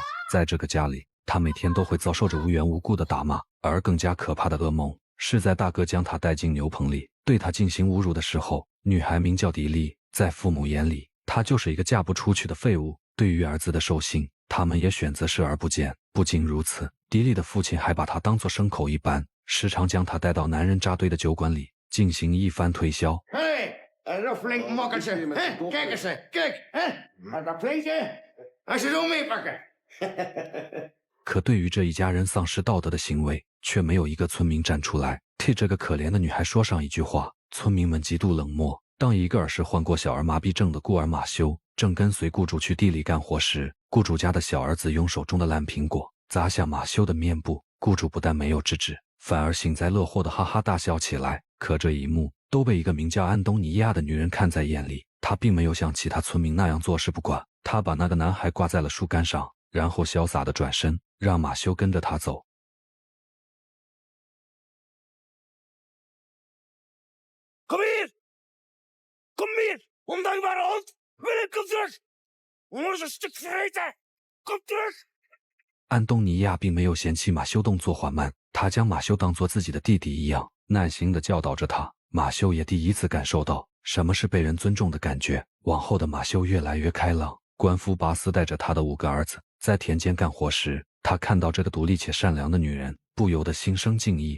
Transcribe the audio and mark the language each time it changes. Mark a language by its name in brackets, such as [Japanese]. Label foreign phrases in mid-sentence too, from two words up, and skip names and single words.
[Chinese] 在这个家里，她每天都会遭受着无缘无故的打骂，而更加可怕的噩梦是在大哥将她带进牛棚里，对她进行侮辱的时候。女孩名叫迪丽，在父母眼里，她就是一个嫁不出去的废物。对于儿子的兽性，他们也选择视而不见。不仅如此，迪丽的父亲还把她当作牲口一般，时常将她带到男人扎堆的酒馆里进行一番推销。 [Dutch] Dat flink mokkeltje. Kijk eens, kijk. Dat flinkje, als je zo meepakken. [Chinese] 可对于这一家人丧失道德的行为，却没有一个村民站出来替这个可怜的女孩说上一句话。村民们极度冷漠。当一个儿时患过小儿麻痹症的孤儿马修正跟随雇主去地里干活时，雇主家的小儿子用手中的烂苹果砸向马修的面部。雇主不但没有制止，反而幸灾乐祸地哈哈大笑起来。可这一幕都被一个名叫安东尼亚的女人看在眼里，她并没有像其他村民那样坐视不管，她把那个男孩挂在了树干上，然后潇洒地转身，让马修跟着她走。 [Dutch] Kom hier! Kom hier, ondankbare hond! Willem, kom terug! We moeten een stuk vreten! Kom terug! [Chinese] 安东尼亚并没有嫌弃马修动作缓慢，他将马修当作自己的弟弟一样，耐心地教导着他。马修也第一次感受到什么是被人尊重的感觉。往后的马修越来越开朗。官夫巴斯带着他的5个儿子在田间干活时，他看到这个独立且善良的女人，不由得心生敬意。